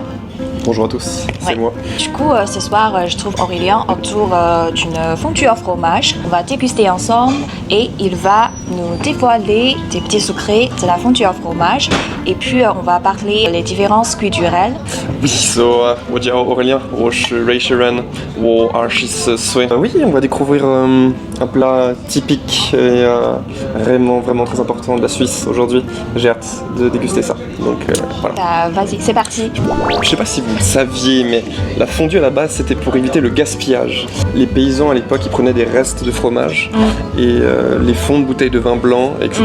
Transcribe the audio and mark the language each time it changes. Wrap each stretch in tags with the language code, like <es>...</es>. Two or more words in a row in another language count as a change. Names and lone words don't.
<fr>Bonjour à tous, c'est moi. Du coup, ce soir, je trouve Aurélien autour d'une fondue au fromage. On va déguster ensemble et il va nous dévoiler des petits secrets de la fondue au fromage. Et puis, on va parler des différences culturelles. Oui,</fr> <zh>我叫Aurélien, 我是瑞士人，我24 岁。</zh> <fr>Oui, on va découvrir un plat typique et vraiment très important de la Suisse aujourd'hui. J'ai hâte de déguster ça. Donc voilà. Vas-y, c'est parti. Je sais pas si vous le saviez, mais la fondue à la base c'était pour éviter le gaspillage. Les paysans à l'époque ils prenaient des restes de fromage et les fonds de bouteilles de vin blanc, etc.</fr>